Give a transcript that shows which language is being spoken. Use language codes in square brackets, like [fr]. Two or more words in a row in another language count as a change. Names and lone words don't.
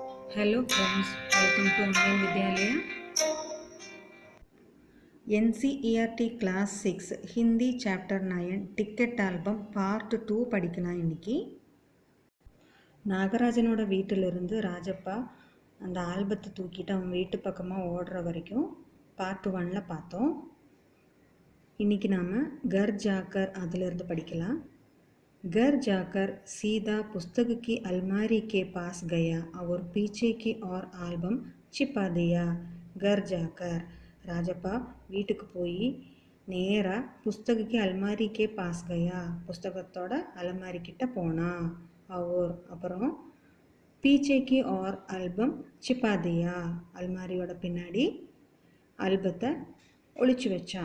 [en] Hello friends, welcome to Online Vidyalaya. NCERT Class 6 Hindi Chapter 9 Ticket Album Part 2 [ta] படிக்கலாம் இன்னைக்கு. நாகராஜனோட வீட்டிலிருந்து ராஜப்பா அந்த ஆல்பத்தை தூக்கிட்டு அவன் வீட்டு பக்கமாக ஓடுற வரைக்கும் பார்ட் 1ல் பார்த்தோம். இன்றைக்கி நாம் [hi] घर जाकर [ta] அதிலிருந்து படிக்கலாம். [hi] घर जाकर सीधा पुस्तक की अलमारी के पास गया और पीछे की और आल्बम छिपा दिया. घर जाकर [ta] ராஜப்பா வீட்டுக்கு போய் நேராக [hi] पुस्तक की अलमारी के पास गया, [ta] புஸ்தகத்தோட அலமாரி கிட்ட போனா. அப்புறம் [hi] पीछे की ओर आल्बम छिपा दिया, [ta] அல்மாரியோட பின்னாடி ஆல்பத்தை ஒளிச்சு வச்சான்.